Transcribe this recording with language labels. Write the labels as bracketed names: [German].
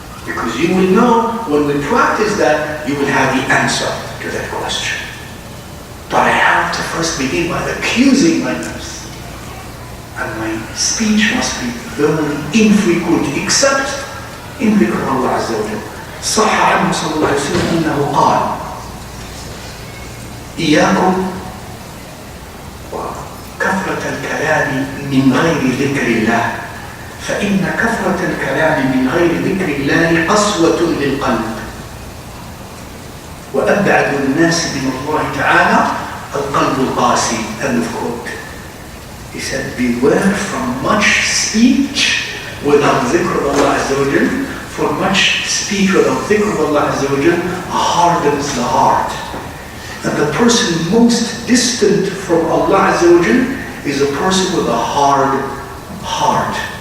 [English] Because you will know, when we practice that, you will have the answer to that question. But I have to first begin by accusing my nafs. And my speech must be very infrequent, except in dhikr Allah Azza wa Jal. [Arabic] صح عنه صلى الله عليه وسلم أنه قال إياكم وكثرة الكلام من غير ذكر الله فإن كثرة الكلام من غير ذكر الله قسوة للقلب وأبعد الناس من الله تعالى القلب القاسي. [English] End of quote. He said, beware from much speech without dhikr of Allah Azza wa Jal, for much speech without dhikr of Allah Azza wa Jal hardens the heart. And the person most distant from Allah Azza wa Jal is a person with a hard heart.